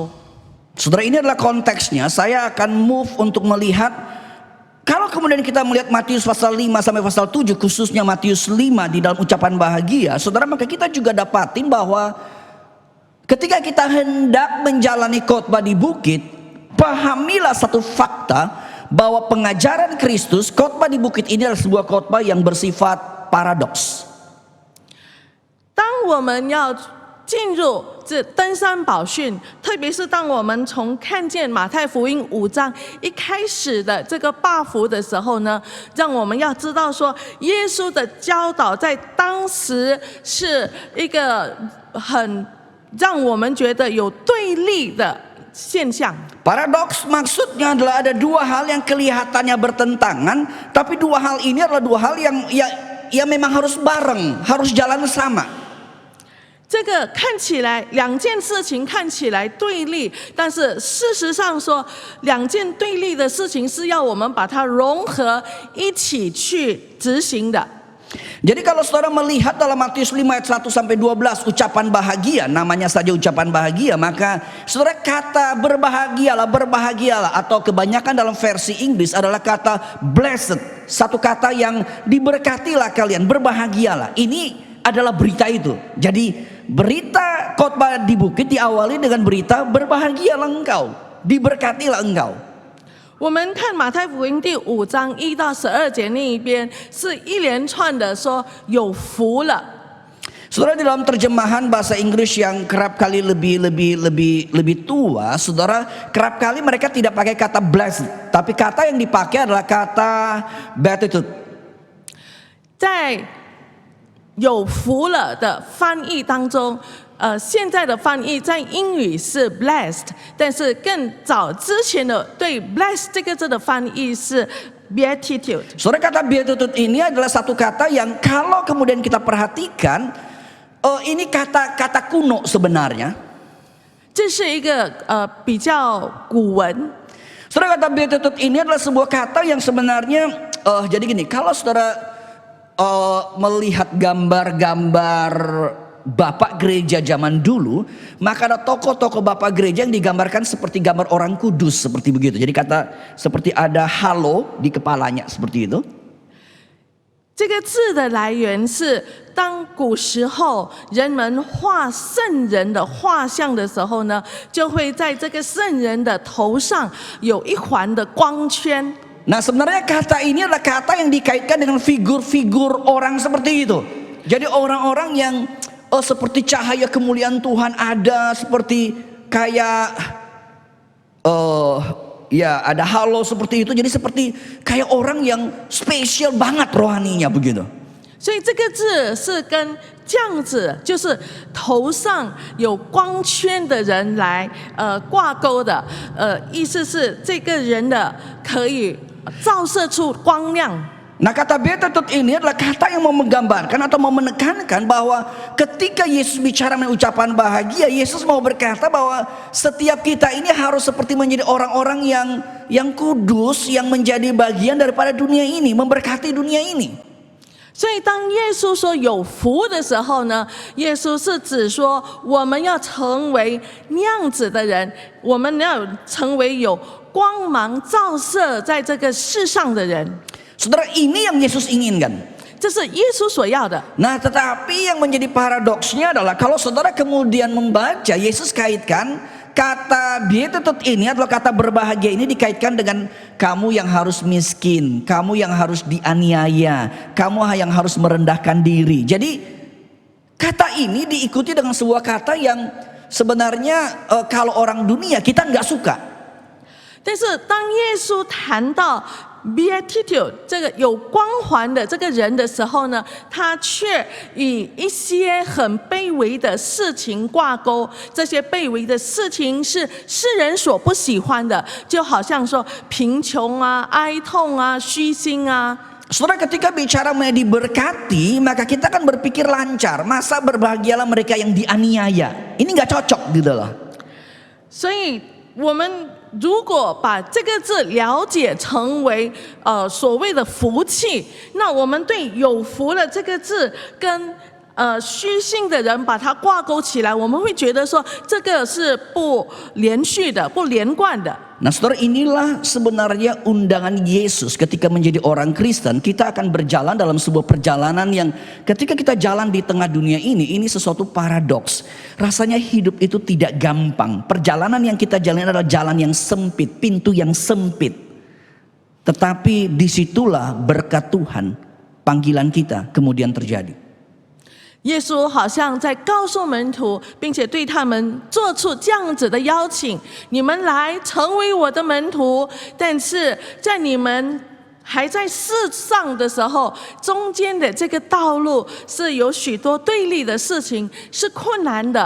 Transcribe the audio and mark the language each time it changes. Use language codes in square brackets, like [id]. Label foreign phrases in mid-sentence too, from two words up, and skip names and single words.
[id] Saudara, ini adalah konteksnya. Saya akan move untuk melihat, kalau kemudian kita melihat Matius pasal 5 sampai pasal 7, khususnya Matius 5 di dalam ucapan bahagia, saudara, maka kita juga dapatin bahwa ketika kita hendak menjalani khotbah di bukit, pahamilah satu fakta bahwa pengajaran Kristus, khotbah di bukit ini adalah sebuah khotbah yang bersifat paradoks. [zh] 当我们要进入这登山宝训，特别是当我们从看见马太福音5章一开始的这个八福的时候呢，让我们要知道说，耶稣的教导在当时是一个很让我们觉得有对立的现象。 [id] Paradoks maksudnya adalah ada dua hal yang kelihatannya bertentangan, tapi dua hal ini adalah dua hal yang memang harus bareng, harus jalan sama. [zh] 这个看起来两件事情看起来对立，但是事实上说，两件对立的事情是要我们把它融合一起去执行的。 [id] Jadi kalau saudara melihat dalam Matius 5 ayat 1 sampai 12 ucapan bahagia, namanya saja ucapan bahagia, maka saudara kata berbahagialah atau kebanyakan dalam versi Inggris adalah kata blessed, satu kata yang diberkatilah kalian, berbahagialah. Ini adalah berita itu. Jadi berita khotbah di bukit diawali dengan berita berbahagialah engkau, diberkatilah engkau. [zh] 我们看马太福音第5章1到12节那一边，是一连串的说有福了。 [id] Saudara, di dalam terjemahan bahasa Inggris yang kerap kali lebih tua, saudara, kerap kali mereka tidak pakai kata blessed, tapi kata yang dipakai adalah kata beatitude. [zh] 在有福了的翻译当中，现在的翻译在英语是 blessed， 但是更早之前的对 blessed 这个字的翻译是 beatitude。 [id] Saudara, kata beatitude ini adalah satu kata yang kalau kemudian kita perhatikan, ini kata kuno sebenarnya. [zh] 这是一个比较古文。 [id] Saudara, kata beatitude ini adalah sebuah kata yang sebenarnya jadi gini, kalau saudara melihat gambar-gambar bapak gereja zaman dulu, maka ada tokoh-tokoh bapak gereja yang digambarkan seperti gambar orang kudus, seperti begitu. Jadi kata seperti ada halo di kepalanya, seperti itu. [zh] 这个字的来源是当古时候人们画圣人的画像的时候呢，就会在这个圣人的头上有一环的光圈。 [id] Nah, sebenarnya kata ini adalah kata yang dikaitkan dengan figur-figur orang seperti itu. Jadi orang-orang yang seperti cahaya kemuliaan Tuhan ada, seperti kayak ya ada halo seperti itu. Jadi seperti kayak orang yang spesial banget rohaninya begitu. [zh] 所以这个字是跟这样子，就是头上有光圈的人来挂钩的，意思是这个人的可以照射出光亮。 [id] Nah, kata beatitude ini adalah kata yang mau menggambarkan atau mau menekankan bahwa ketika Yesus bicara mengenai ucapan bahagia, Yesus mau berkata bahwa setiap kita ini harus seperti menjadi orang-orang yang kudus, yang menjadi bagian daripada dunia ini, memberkati dunia ini. [zh] 所以，当耶稣说有福的时候呢，耶稣是指说我们要成为那样子的人，我们要成为有光芒照射在这个世上的人。 [id] Saudara, ini yang Yesus inginkan. [zh] 这是耶稣所要的。 [id] Nah, tetapi yang menjadi paradoksnya adalah kalau saudara kemudian membaca, Yesus kaitkan kata beatitude ini adalah kata berbahagia ini dikaitkan dengan kamu yang harus miskin, kamu yang harus dianiaya, kamu yang harus merendahkan diri. Jadi kata ini diikuti dengan sebuah kata yang sebenarnya kalau orang dunia kita nggak suka. [zh] 但是当耶稣谈到 beatitude 这个有光环的这个人的时候呢，他却与一些很卑微的事情挂钩。这些卑微的事情是世人所不喜欢的，就好像说贫穷啊、哀痛啊、虚心啊。 [id] Saudara, ketika bicara mengenai diberkati, maka kita kan berpikir lancar. Masa berbahagialah mereka yang dianiaya? Ini nggak cocok gitu loh. [zh] 所以我们如果把这个字了解成为所谓的福气，那我们对有福了这个字跟虚心的人把它挂钩起来，我们会觉得说这个是不连续的、不连贯的。 [id] Nah saudara, inilah sebenarnya undangan Yesus ketika menjadi orang Kristen. Kita akan berjalan dalam sebuah perjalanan yang ketika kita jalan di tengah dunia ini sesuatu paradoks. Rasanya hidup itu tidak gampang. Perjalanan yang kita jalani adalah jalan yang sempit, pintu yang sempit. Tetapi disitulah berkat Tuhan, panggilan kita kemudian terjadi. [zh] 耶稣好像在告诉门徒，并且对他们做出这样子的邀请：你们来成为我的门徒。但是在你们还在世上的时候，中间的这个道路是有许多对立的事情，是困难的。